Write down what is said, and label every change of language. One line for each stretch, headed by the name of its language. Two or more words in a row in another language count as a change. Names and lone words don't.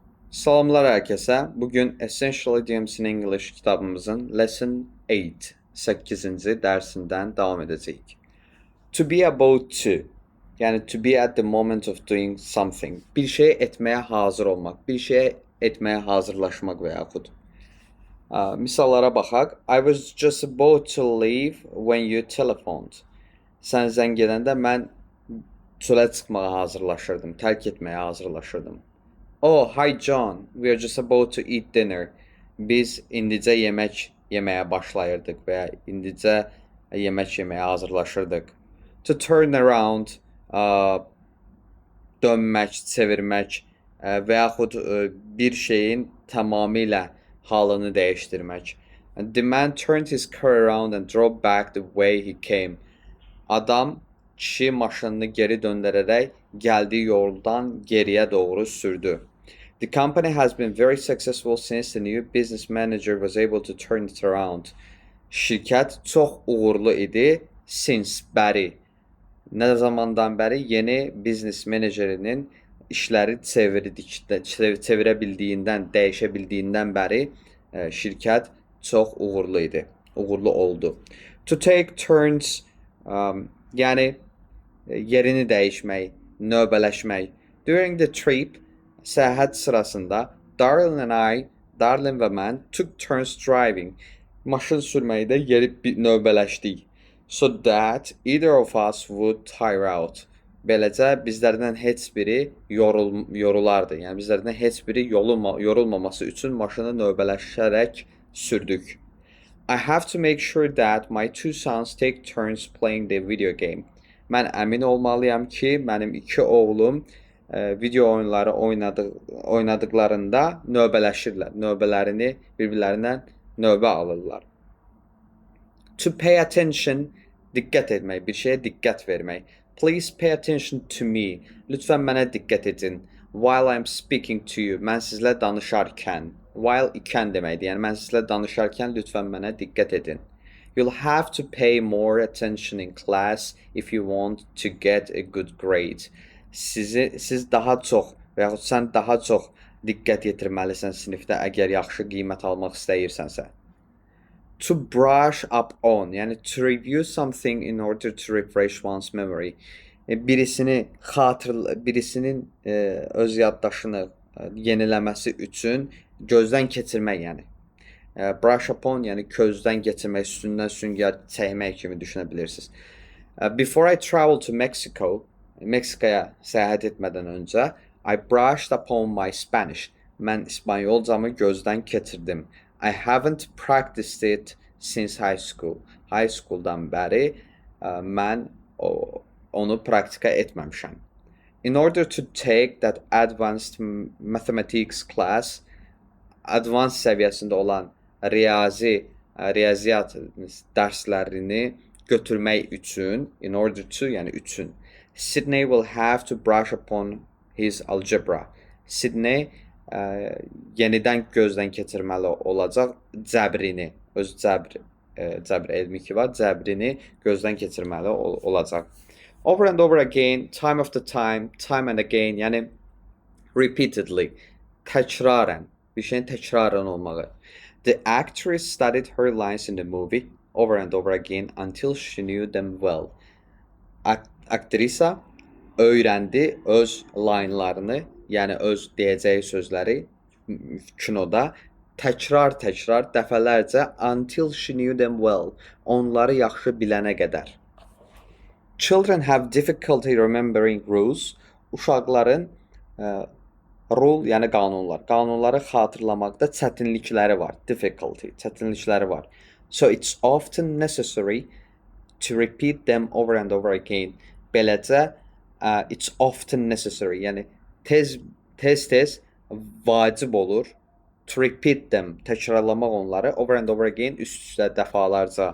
Turkish: Salamlar herkese. Bugün Essential Idioms in English kitabımızın
English: Lesson 8,
Turkish: 8. dersinden devam edeceğiz.
English: To be about to, yani to be at the moment of doing something.
Turkish: Bir şey etmeye hazır olmak, bir şey etmeye hazırlaşmak veya yaxud.
Azerbaijani: Misallara baxaq.
English: I was just about to leave when you telephoned.
Azerbaijani: Sən zəng edəndə mən çölə çıxmağa hazırlaşırdım, tərk etməyə hazırlaşırdım.
English: Oh, hi John. We are just about to eat dinner.
Azerbaijani: Biz indicə yemək yeməyə başlayırdıq və indicə yemək yeməyə hazırlaşırdıq.
English: To turn around,
Azerbaijani: dönmək, çevirmək və yaxud bir şeyin tamamilə halını dəyişdirmək.
English: The man turned his car around and drove back the way he came.
Azerbaijani: Adam kişi maşınını geri döndərərək gəldiyi yoldan geriyə doğru sürdü.
English: The company has been very successful since the new business manager was able to turn it around.
Azerbaijani: Şirkət çox uğurlu idi since bəri. Nə zamandan bəri yeni business menecerinin işləri çevirə bildiyindən, dəyişə bildiyindən bəri şirkət çox uğurlu idi. Uğurlu oldu.
English: To take turns,
Azerbaijani: yəni yerini dəyişmək, növbələşmək.
English: During the trip,
Azerbaijani: səyahət sırasında Darlin və mən
English: took turns driving.
Azerbaijani: Maşın sürməkdə növbələşdik.
English: So that either of us would tire out.
Azerbaijani: Beləcə bizlərdən heç biri yorulardı. Yəni bizlərdən heç biri yorulmaması üçün maşını növbələşərək sürdük.
English: I have to make sure that my two sons take turns playing the video game.
Azerbaijani: Mən əmin olmalıyam ki, mənim iki oğlum video oyunları oynadıqlarında növbələşirlər. Növbələrini bir-birlərindən növbə alırlar.
English: To pay attention,
Azerbaijani: diqqət etmək, bir şeyə diqqət vermək.
English: Please pay attention to me.
Azerbaijani: Lütfən mənə diqqət edin.
English: While I'm speaking to you,
Azerbaijani: mən sizlə danışarkən. While ikən deməkdir. Yəni mən sizlə danışarkən lütfən mənə diqqət edin.
English: You'll have to pay more attention in class if you want to get a good grade.
Azerbaijani: Siz daha çox və yaxud sən daha çox diqqət yetirməlisən sinifdə əgər yaxşı qiymət almaq istəyirsənsə.
English: To brush up on, yəni to review something in order to refresh one's memory.
Azerbaijani: Birisinin öz yaddaşını yeniləməsi üçün gözdən keçirmək, yəni.
English: Brush up on,
Azerbaijani: yəni közdən keçirmək, üstündən süngər çəkmək kimi düşünə bilirsiniz.
English: Before I traveled to Mexico,
Azerbaijani: Meksikaya səyahət etmədən öncə,
English: I brushed upon my Spanish.
Azerbaijani: Mən İspanyolcamı gözdən keçirdim.
English: I haven't practiced it since high school. High schooldan
Azerbaijani: bəri mən onu praktika etməmişəm.
English: In order to take that advanced mathematics class,
Azerbaijani: advanced səviyyəsində olan riyaziyyat dərslərini götürmək üçün,
English: in order to,
Azerbaijani: yəni üçün,
English: Sydney will have to brush upon his algebra.
Azerbaijani: Sydney yenidən gözdən keçirməli olacaq cəbrini, öz cəbr elmi ki var, cəbrini gözdən keçirməli olacaq.
English: Over and over again, time after time, time and again,
Azerbaijani: yəni repeatedly, təkrarən, bir şeyin təkrarən olmağı.
English: The actress studied her lines in the movie over and over again until she knew them well.
Azerbaijani: Aktrisa öyrəndi öz linelarını, yəni öz deyəcəyi sözləri kinoda təkrar dəfələrcə
English: until she knew them well.
Azerbaijani: Onları yaxşı bilənə qədər.
English: Children have difficulty remembering rules.
Azerbaijani: Uşaqların rule, yəni qanunlar. Qanunları xatırlamaqda çətinlikləri var. Difficulty, çətinlikləri var.
English: So it's often necessary to repeat them over and over again. Beləcə, it's often necessary,
Azerbaijani: yəni tez vacib olur
English: to repeat them,
Azerbaijani: təkrarlamaq onları
English: over and over again,
Azerbaijani: üst-üstə dəfalarca.